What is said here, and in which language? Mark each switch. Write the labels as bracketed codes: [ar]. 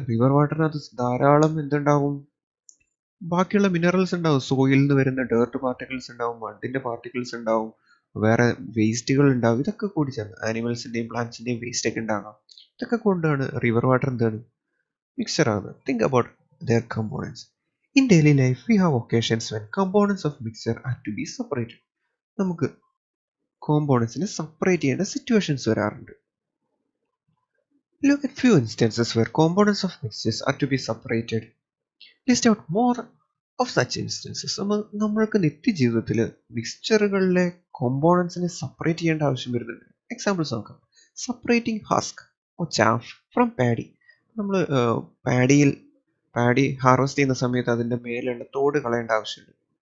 [ml] River വാട്ടറിനകത്ത് ധാരാളം എന്തുണ്ടാവും? ബാക്കിയുള്ള മിനറൽസ് ഉണ്ടാവും. സോയിൽ നിന്ന് വരുന്ന ഡേർട്ട് പാർട്ടിക്കിൾസ് ഉണ്ടാവും, മഡിന്റെ പാർട്ടിക്കിൾസ് ഉണ്ടാവും, വേറെ വേസ്റ്റുകൾ ഉണ്ടാവും. ഇതൊക്കെ കൂടി ചേർന്ന് ആനിമൽസിന്റെയും പ്ലാന്റ്സിന്റെയും വേസ്റ്റ് ഒക്കെ ഉണ്ടാകാം. ഇതൊക്കെ കൊണ്ടാണ് റിവർ വാട്ടർ എന്താണ്? മിക്സർ ആകുന്നത്. [en] Think about their components. In daily life, we have occasions when components of mixture have to be separated. [ml] നമുക്ക് കോമ്പോണൻസിനെ സെപ്പറേറ്റ് ചെയ്യേണ്ട സിറ്റുവേഷൻസ് വരാറുണ്ട്. [en] Look at few instances where components of mixtures are to be separated. List out more of such instances. [ml] നമ്മൾക്ക് നിത്യജീവിതത്തിൽ മിക്സ്ചറുകളിലെ കോമ്പോണൻസിനെ separate ചെയ്യേണ്ട ആവശ്യം വരുന്നുണ്ട്. Examples നോക്കാം. [en] Separating husk or chaff from paddy. [ml] നമ്മൾ പാഡി ഹാർവെസ്റ്റ് ചെയ്യുന്ന സമയത്ത് അതിൻ്റെ മേലുള്ള തോട് കളയേണ്ട ആവശ്യമുണ്ട്.